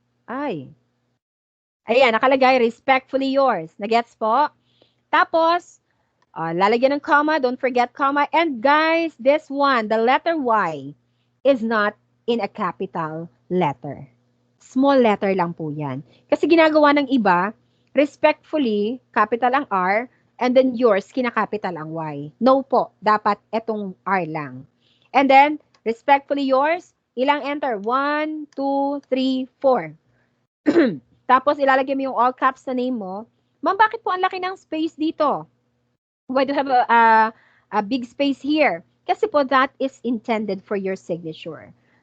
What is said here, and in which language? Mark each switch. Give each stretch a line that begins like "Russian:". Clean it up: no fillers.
Filipino: Ayan, nakalagay,
English: respectfully yours.
Filipino: Nagets po? Tapos, lalagyan ng comma.
English: Don't forget comma. And guys, this one, the letter Y is not in a capital letter. Small letter
Filipino: lang po yan. Kasi ginagawa ng iba, respectfully, capital ang R,
English: and then yours,
Filipino: kinakapital ang Y.
English: No
Filipino: po, dapat etong R lang.
English: And then, respectfully yours,
Filipino: ilang enter? 1, 2, 3, 4. Tapos, ilalagay mo yung all caps na name mo. Ma'am, bakit po ang laki ng space dito?
English: Why do you have a big space here?
Filipino: Kasi po,
English: that is intended for your signature.